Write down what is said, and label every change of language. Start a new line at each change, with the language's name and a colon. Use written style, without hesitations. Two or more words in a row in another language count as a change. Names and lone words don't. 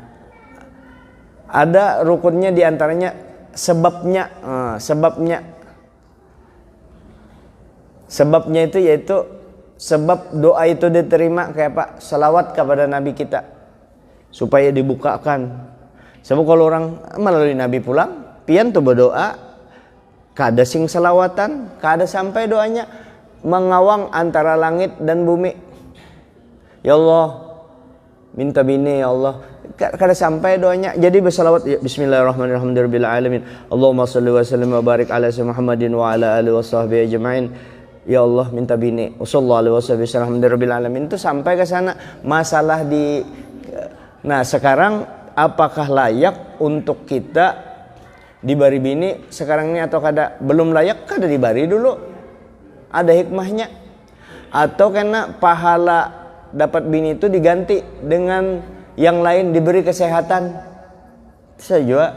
Banjar: Nah, ada rukunnya diantaranya sebabnya itu yaitu sebab doa itu diterima kayak apa? Salawat kepada Nabi kita supaya dibukakan. Sebab kalau orang melalui Nabi pulang, pian tuh berdoa, kada sing salawatan, kada sampai doanya mengawang antara langit dan bumi. Ya Allah, minta bini ya Allah, kada sampai doanya. Jadi bersalawat ya,
Arabic: بسم الله الرحمن الرحيم، رب العالمين، اللهم صل وسلم وبارك على محمد وعلى آله وصحبه أجمعين.
Banjar: Ya Allah, minta bini.
Arabic: وصلى الله عليه وسلم رب العالمين.
Banjar: Itu sampai ke sana masalah di. Nah, sekarang apakah layak untuk kita dibari bini sekarang ini atau kada? Belum layak, kada dibari dulu. Ada hikmahnya. Atau karena pahala dapat bini itu diganti dengan yang lain, diberi kesehatan saja.